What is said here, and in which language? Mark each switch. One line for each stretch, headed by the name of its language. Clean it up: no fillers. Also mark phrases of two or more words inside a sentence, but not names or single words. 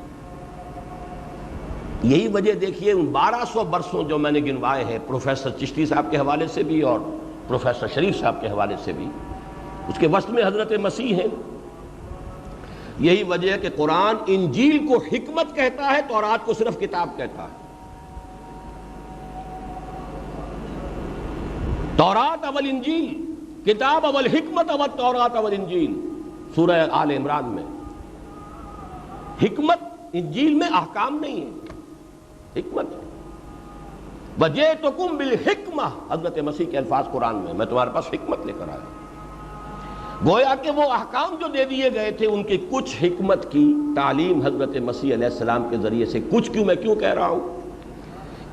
Urdu: یہی وجہ دیکھیے ان 1200 برسوں جو میں نے گنوائے ہیں پروفیسر چشتی صاحب کے حوالے سے بھی اور پروفیسر شریف صاحب کے حوالے سے بھی، اس کے وسط میں حضرت مسیح ہیں۔ یہی وجہ ہے کہ قرآن انجیل کو حکمت کہتا ہے، تورات کو صرف کتاب کہتا ہے۔ تورات اول انجیل، کتاب اول حکمت اول تورات اول انجیل، سورہ آل عمران میں۔ حکمت انجیل میں احکام نہیں ہے، حکمت۔
Arabic: وَجِئْتُكُمْ بِالْحِکْمَةِ،
Urdu: حضرت مسیح کے الفاظ قرآن میں تمہارے پاس حکمت لے کر آیا۔ گویا کہ وہ احکام جو دے دیے گئے تھے ان کی کچھ حکمت کی تعلیم حضرت مسیح علیہ السلام کے ذریعے سے، کچھ کیوں میں کیوں کہہ رہا ہوں؟